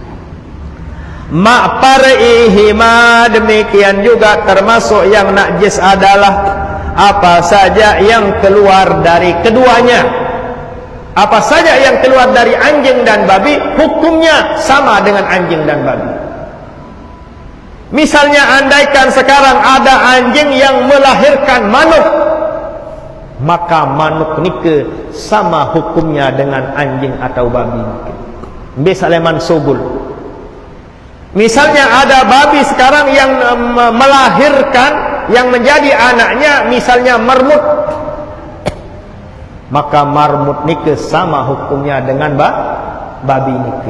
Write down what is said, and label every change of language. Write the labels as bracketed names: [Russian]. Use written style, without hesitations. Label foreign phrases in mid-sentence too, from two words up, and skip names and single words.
[Indonesian] Ma'parihima, demikian juga termasuk yang najis adalah apa saja yang keluar dari keduanya. Apa saja yang keluar dari anjing dan babi, hukumnya sama dengan anjing dan babi. Misalnya andaikan sekarang ada anjing yang melahirkan manuk, maka manuk nike sama hukumnya dengan anjing atau babi. [Sasak] Bisaleman subul. [Indonesian] Misalnya ada babi sekarang yang melahirkan, yang menjadi anaknya misalnya marmut, maka marmut nike sama hukumnya dengan babi nike.